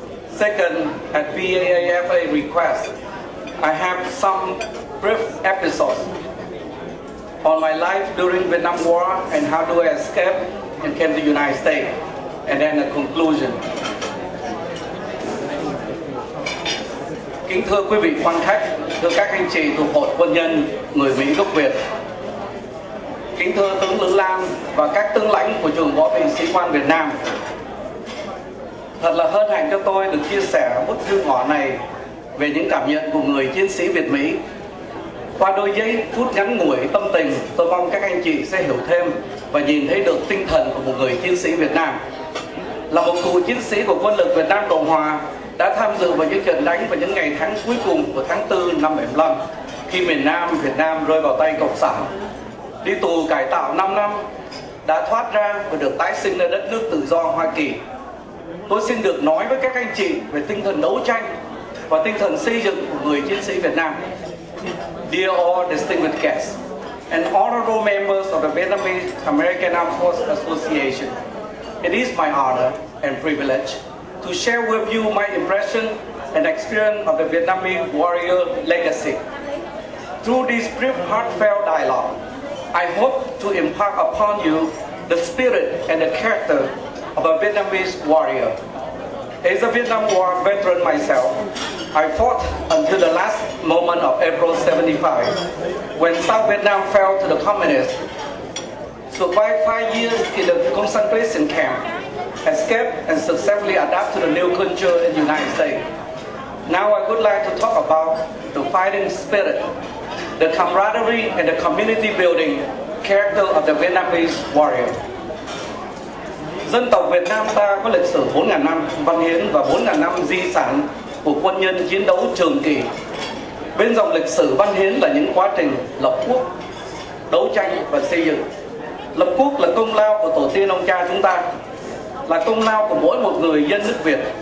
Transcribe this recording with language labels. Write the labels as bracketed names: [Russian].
[English] Second, at VAAFA request, I have some brief episodes on my life during Vietnam War and how do I escape and came to the United States, and then a conclusion. [Vietnamese] Kính thưa quý vị quan khách, thưa các anh chị thuộc hội quân nhân người Mỹ gốc Việt, kính thưa tướng Lữ Lam và các tướng lãnh của trường võ binh sĩ quan Việt Nam. Thật là hân hạnh cho tôi được chia sẻ bức thư ngỏ này về những cảm nhận của người chiến sĩ Việt Mỹ. Qua đôi giây phút ngắn ngủi tâm tình, tôi mong các anh chị sẽ hiểu thêm và nhìn thấy được tinh thần của một người chiến sĩ Việt Nam. Là một cựu chiến sĩ của quân lực Việt Nam Cộng Hòa, đã tham dự vào những trận đánh vào những ngày tháng cuối cùng của tháng 4 năm 75, khi miền Nam Việt Nam rơi vào tay Cộng sản. Đi tù cải tạo 5 năm, đã thoát ra và được tái sinh ở đất nước tự do Hoa Kỳ. Tôi xin được nói với các anh chị về tinh thần đấu tranh và tinh thần xây dựng của người chiến sĩ Việt Nam. [English] Dear all distinguished guests and honorable members of the Vietnamese American Armed Forces Association, it is my honor and privilege to share with you my impression and experience of the Vietnamese warrior legacy. Through this brief heartfelt dialogue, I hope to impart upon you the spirit and the character of a Vietnamese warrior. As a Vietnam War veteran myself, I fought until the last moment of April 75, when South Vietnam fell to the communists. Survived 5 years in the concentration camp, escaped and successfully adapted to the new culture in the United States. Now I would like to talk about the fighting spirit, the camaraderie and the community building character of the Vietnamese warrior. [Vietnamese] Dân tộc Việt Nam ta có lịch sử 4.000 năm văn hiến và 4.000 năm di sản của quân nhân chiến đấu trường kỳ. Bên dòng lịch sử văn hiến là những quá trình lập quốc, đấu tranh và xây dựng. Lập quốc là công lao của tổ tiên ông cha chúng ta, là công lao của mỗi một người dân nước Việt.